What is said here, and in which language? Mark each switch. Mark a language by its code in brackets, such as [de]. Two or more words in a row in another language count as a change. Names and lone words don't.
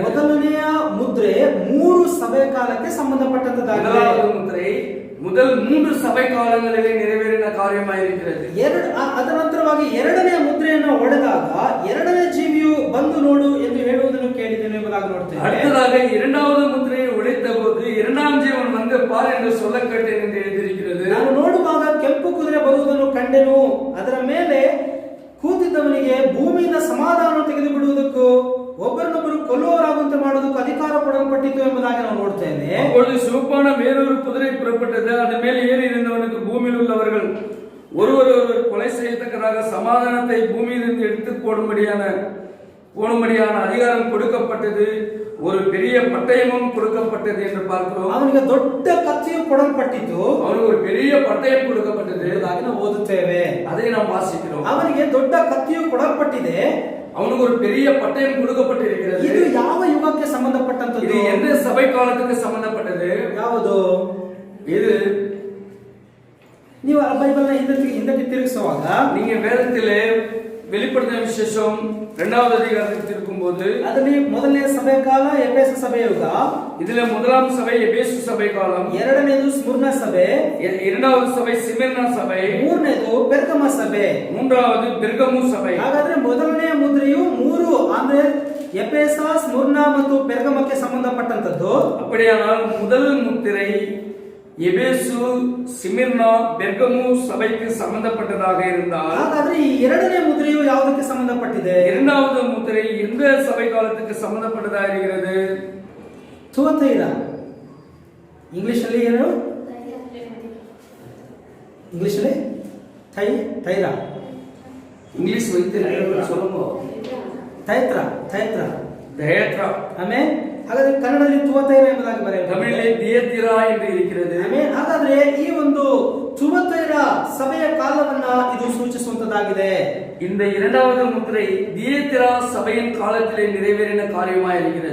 [kn] ಮೊದಲನೆಯ ಮುದ್ರೆ 3 ಸಭೆ ಕಾಲಕ್ಕೆ ಸಂಬಂಧಪಟ್ಟಂತದ್ದಾಗಿದೆ. [ta] முதலாவது முத்திரை முதல் 3 சபை காலங்களிலே நிறைவேறின காரியமாயிருக்கிறது. [kn] ಅದರ ನಂತರವಾಗಿ ಎರಡನೇ ಮುದ್ರೆಯನ್ನು ಒಡೆದಾಗ ಎರಡನೇ ಜೀವಿಯು ಬಂದು ನೋಡು ಎಂದು ಹೇಳುವುದನ್ನು ಕೇಳಿದ್ದೇನೆ ಎಂಬುದಾಗಿ ನೋಡ್ತೇವೆ. [ta] அடுத்ததாக இரண்டாவது முத்திரையை உடைத்த போது இரண்டாம் ஜீவன் வந்து பார் என்று சொல்ல கேட்டேன் என்று எழுதியிருக்கிறது. [kn] ನಾನು ನೋಡುವಾಗ ಕೆಂಪು ಕುದುರೆ ಬರುವುದನ್ನು ಕಂಡೆನು, ಅದರ ಮೇಲೆ ಕೂತಿದ್ದವನಿಗೆ ಭೂಮಿಯಿಂದ ಸಮಾಧಾನ ತೆಗೆದು ಬಿಡುವುದಕ್ಕೂ ಒಬ್ಬರನ್ನೊಬ್ಬರು ಕೊಲ್ಲುವವರಾಗುವಂತೆ ಮಾಡುವುದಕ್ಕೂ ಅಧಿಕಾರ ಕೊಡಲ್ಪಟ್ಟಿತು ಎಂಬುದಾಗಿ ನಾವು ನೋಡ್ತೇವೆ. [ta] அப்பொழுது சிவப்பான வேறொரு குதிரை புறப்பட்டது, அதன் மேல் ஏறி இருந்தவனுக்கு பூமியில் உள்ளவர்கள் ஒருவர் கொலை செய்யத்தக்கதாக சமாதானத்தை பூமியிலிருந்து எடுத்து போடும்படியான அதிகாரம் கொடுக்கப்பட்டது. ஒரு பெரிய பட்டயமும் கொடுக்கப்பட்டது என்று பார்க்கிறோம். [kn] ಅವನಿಗೆ ದೊಡ್ಡ ಕತ್ತಿಯು ಕೊಡಲ್ಪಟ್ಟಿತು, [ta] அவனுக்கு ஒரு பெரிய பட்டயம் கொடுக்கப்பட்டது. [kn] ಎಂಬುದಾಗಿ ನಾವು ಓದುತ್ತೇವೆ, [ta] அதை நாம் வாசிக்கிறோம். [kn] ಅವನಿಗೆ ದೊಡ್ಡ ಕತ್ತಿಯು ಕೊಡಲ್ಪಟ್ಟಿದೆ, [ta] அவனுக்கு ஒரு பெரிய பட்டயம் கொடுக்கப்பட்டிருக்கிறது. [kn] ಇದು ಯಾವ ಯುಗಕ್ಕೆ ಸಂಬಂಧಪಟ್ಟಂತದ್ದು? [ta] இது எந்த சபை காலத்துக்கு சம்பந்தப்பட்டது? [kn] ಯಾವುದು [ta] இது? [kn] ನೀವು ಬೈಬಲ್ನ ಹಿಂದಕ್ಕೆ ತಿರುಗಿಸುವಾಗ [ta] நீங்க வேதத்திலே வெளிப்படுத்தின விசேஷம் 2வது அதிகாரத்துக்கு திரும்பும்போது [kn] ಅದರಲ್ಲಿ ಮೊದಲನೇ ಸಭೆ ಕಾಲ ಎಫೆಸ ಸಭೆ ಯುಗ, [ta] இதுல முதலாம் சபை எபேசு சபை காலம், [kn] ಎರಡನೇದು ಸ್ಮುರ್ನ ಸಭೆ, [ta] இரண்டாவது சபை சிமிர்னா சபை, [kn] ಮೂರನೇದು ಪೆರ್ಗಮ ಸಭೆ, [ta] மூன்றாவது பெர்கமு சபை. [kn] ಹಾಗಾದ್ರೆ ಮೊದಲನೇ ಮುದ್ರೆಯು 3 ಅಂದ್ರೆ ಎಫೆಸ, ಸ್ಮುರ್ನ ಮತ್ತು ಪೆರ್ಗಮಕ್ಕೆ ಸಂಬಂಧಪಟ್ಟಂತದ್ದು. [ta] அப்படியானால் முதல் முத்திரை எபேசு, சிமிர்னா, பெர்கமு சபைக்கு சம்பந்தப்பட்டதாக இருந்தால், [kn] ಹಾಗಾದ್ರೆ ಈ ಎರಡನೇ ಮುದ್ರೆಯು ಯಾವುದಕ್ಕೆ ಸಂಬಂಧಪಟ್ಟಿದೆ? [ta] இரண்டாவது முத்திரை எந்த சபை காலத்துக்கு சம்பந்தப்பட்டதாக இருக்கிறது? [kn] ಥುವತೈರ. ಇಂಗ್ಲಿಷ್ ಅಲ್ಲಿ ಏನು? ಇಂಗ್ಲಿಷ್ ಅಲ್ಲಿ ಥೈರ. [ta] ಇಂಗ್ಲಿಷ್ வைத்து சொல்லுங்க. ಥೈತ್ರ. தயத்ரா. [kn] ಆಮೇಲೆ ಹಾಗಾದ್ರೆ ಕನ್ನಡದಲ್ಲಿ ಥುವತೈರ ಎಂಬುದಾಗಿ ಬರೆಯಬಹುದು. ತಮಿಳಿನಲ್ಲಿ ದಿಯತಿರಾ ಎಂದು இருக்கிறது. ಆಮೇಲೆ ಹಾಗಾದ್ರೆ ಈ ಒಂದು ಥುವತೈರ ಸಭೆಯ ಕಾಲವನ್ನ ಇದು ಸೂಚಿಸುವಂತದ್ದಾಗಿದೆ. [ta] இந்த இரண்டாவது முத்திரை தியத்திரா சபையின் காலத்திலே நிறைவேறின காரியமாக இருக்கிறது.